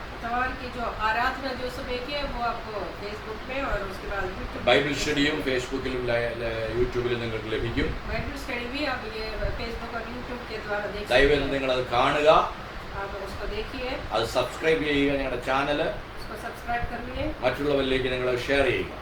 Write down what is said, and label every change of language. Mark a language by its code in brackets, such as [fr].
[hi] इतवार की जो आराधना जो सुबह की है वो आपको फेसबुक पे और उसके बाद यूट्यूब [ml] ബൈബിൾ സ്റ്റഡിയും ഫേസ്ബുക്കിലും യൂട്യൂബിലും നിങ്ങൾക്ക് ലഭിക്കും. [hi] बाइबल स्टडी भी आप ये फेसबुक और यूट्यूब के द्वारा देख सकते [ml] ദയവേത് [hi] हैं। [ml] നിങ്ങളത് കാണുക, [hi] आप उसको देखिए, [ml] അത് സബ്സ്ക്രൈബ് ചെയ്യുക, ഞങ്ങളുടെ ചാനൽ [hi] उसको सब्सक्राइब करिए, [ml] മറ്റുള്ളവരിലേക്ക് നിങ്ങൾ ഷെയർ ചെയ്യുക.